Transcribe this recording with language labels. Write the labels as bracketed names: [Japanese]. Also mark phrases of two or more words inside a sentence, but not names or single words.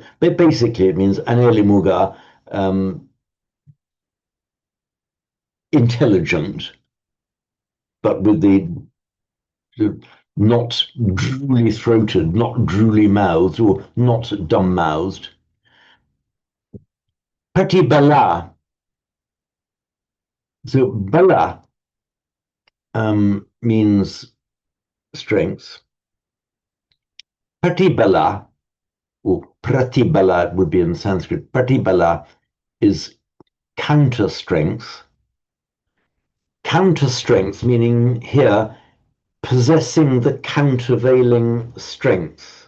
[English] But basically, it means anelimuga, intelligent, but with the not drooly throated, not drooly mouthed, or not dumb mouthed. [Pali] Pati bala. [English] So bala means strength. Pratibala, or pratibala would be in Sanskrit. Pratibala is counter strength. Counter strength meaning here possessing the countervailing strength.